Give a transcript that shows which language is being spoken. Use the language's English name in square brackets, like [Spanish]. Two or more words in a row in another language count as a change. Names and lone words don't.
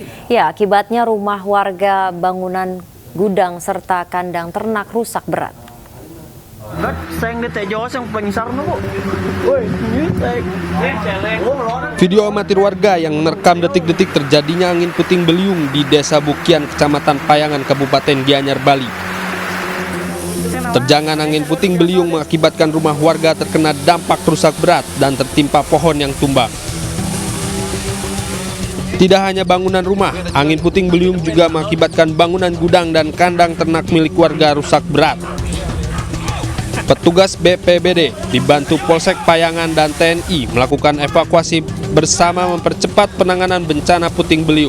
[Indonesian] Ya, akibatnya rumah warga, bangunan gudang, serta kandang ternak rusak berat. Video amatir warga yang merekam detik-detik terjadinya angin puting beliung di desa Bukian, Kecamatan Payangan, Kabupaten Gianyar, Bali. Terjangan angin puting beliung mengakibatkan rumah warga terkena dampak rusak berat dan tertimpa pohon yang tumbang. Tidak hanya bangunan rumah, angin puting beliung juga mengakibatkan bangunan gudang dan kandang ternak milik warga rusak berat. Petugas BPBD dibantu Polsek Payangan dan TNI melakukan evakuasi bersama mempercepat penanganan bencana puting beliung.